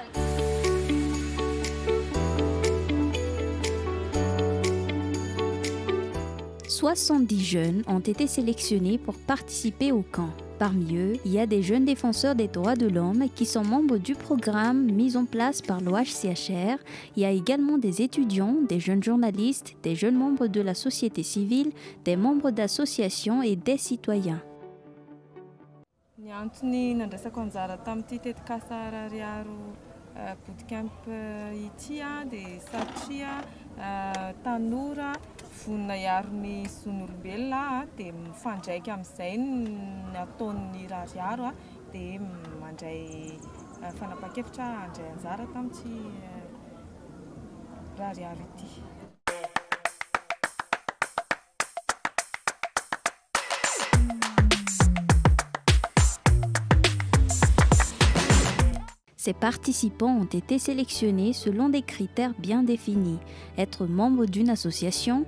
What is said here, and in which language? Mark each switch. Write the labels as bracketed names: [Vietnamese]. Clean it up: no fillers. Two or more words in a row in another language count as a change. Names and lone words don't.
[French] « 70 jeunes ont été sélectionnés pour participer au camp. Parmi eux, il y a des jeunes défenseurs des droits de l'homme qui sont membres du programme mis en place par l'OHCHR. Il y a également des étudiants, des jeunes journalistes, des jeunes membres de la société civile, des membres d'associations et des citoyens. [Malagasy] Ny antony nandraisako anjara tamin'ity tetikasa rariaro bootcamp ity dia satria tanora vonona iaron'ny zon'olombelona dia mifandraika amin'izay nataon'ny rariaro dia mandray fanapa-kevitra handray anjara tamin'ity rariaro ity. [French] Ces participants ont été sélectionnés selon des critères bien définis, être membre d'une association